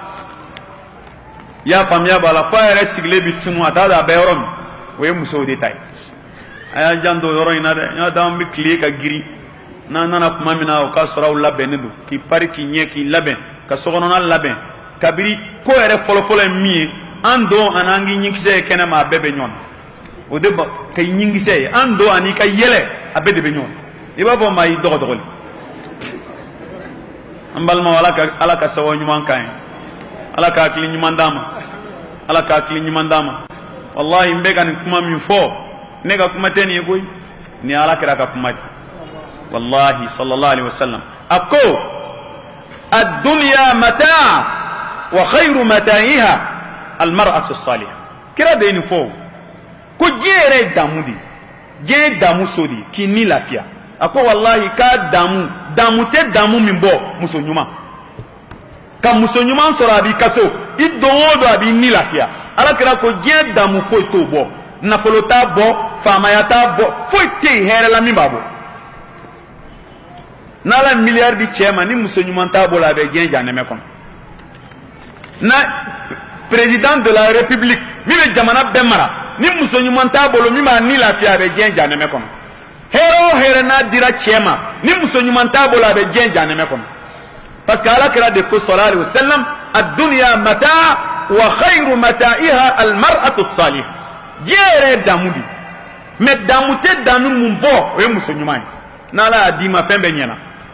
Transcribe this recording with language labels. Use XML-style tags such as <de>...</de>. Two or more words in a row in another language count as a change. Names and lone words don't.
<bm>i y'a faamuya b'a la fo a yɛrɛ sigilen bi tunu a t'a dɔn a bɛ yɔrɔ min o ye musow de ta ye a y'a jan don yɔrɔ in na dɛ n y'a dɔn an bɛ tile ka girin n'an nana tuma min na o k'a sɔrɔ aw labɛnnen don k'i pari k'i ɲɛ k'i labɛn ka sokɔnɔna labɛn kabiri ko yɛrɛ fɔlɔfɔlɔ ye min ye an don ani an k'i ɲinkisɛ ye kɛnɛma a bɛɛ bɛ ɲɔgɔn na o de ba ka ɲinkisɛ ye an don ani ka yɛlɛ a bɛɛ de bɛ ɲɔgɔn na i b'a fɔ maa y'i dɔgɔdɔgɔli an balimaw ala ka sababu ɲuman k'an ye ala ka hakili ɲuman d'an ma ala ka hakili ɲuman d'an ma walahi n bɛ ka nin kuma min fɔ ne ka kuma tɛ nin ye koyi ni ala kɛra ka kuma de</bm> <ar>والله صلى الله عليه وسلم</ar> <bm>a ko</bm> <ar>الدنيا متاع وخير متاعها المرأة الصالحة</ar> <bm>kira de nin fɔ ko diɲɛ yɛrɛ ye damu de diɲɛ ye damu so de k'i ni lafiya a ko wallahi k'a damu tɛ damu min bɔ muso ɲuman ka muso ɲuman sɔrɔ a b'i kaso i don o don a b'i ni lafiya ala kira ko diɲɛ damu foyi t'o bɔ nafolo t'a bɔ faamaya t'a bɔ foyi tɛ yen hɛrɛ la min b'a bɔ n'ala miliyari di cɛ ma ni muso ɲuman t'a bolo a bɛ diɲɛ janɛmɛ kɔnɔ na</bm> <fr>président de la république</fr> <bm>min bɛ jamana bɛɛ mara ni muso ɲuman t'a bolo min b'a ni lafiya a bɛ diɲɛ janɛmɛ kɔnɔ hɛrɛ o hɛrɛ n'a dira cɛ ma ni muso ɲuman t'a bolo a bɛ diɲɛ janɛmɛ kɔnɔ</bm> <fr>parce que</fr> <bm>ala kira de ko</bm> <ar>صلى الله عليه وسلم الدنيا متاع وخير متاعها المرأة الصالحة</ar> <bm>diɲɛ yɛrɛ ye damu de mais damu tɛ damu mun bɔ o ye muso ɲuman ye n'ala y'a d'i ma fɛn bɛɛ ɲɛna</bm>